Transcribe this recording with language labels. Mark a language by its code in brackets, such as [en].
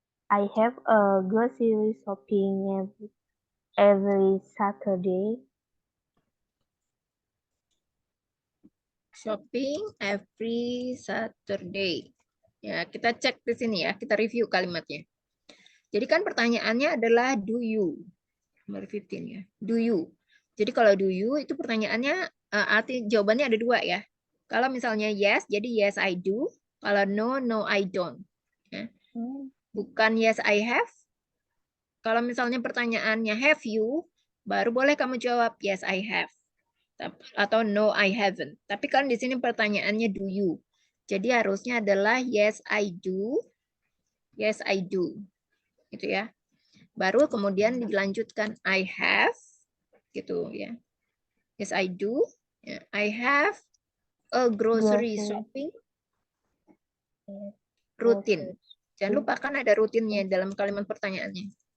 [en] I have a grocery shopping every Saturday. Shopping every Saturday. [id] Ya, kita cek di sini ya, kita review kalimatnya. Jadi kan pertanyaannya adalah [en] do you. [id] Number 15 ya. Do you. Jadi kalau do you itu pertanyaannya arti jawabannya ada dua ya. Kalau misalnya [en] yes, [id] jadi [en] yes I do. Kalau no, no I don't. [id] Ya. Bukan [en] yes I have. [id] Kalau misalnya pertanyaannya [en] have you, [id] baru boleh kamu jawab yes I have. Atau [en] no I haven't. [id] Tapi kan di sini pertanyaannya [en] do you. [id] Jadi harusnya adalah [en] yes I do. Yes I do. [id] Gitu ya. Baru kemudian dilanjutkan [en] I have [id] gitu ya. [en] Yes I do. I have a grocery shopping routine. [id] Jangan lupa kan ada rutinnya dalam kalimat pertanyaannya.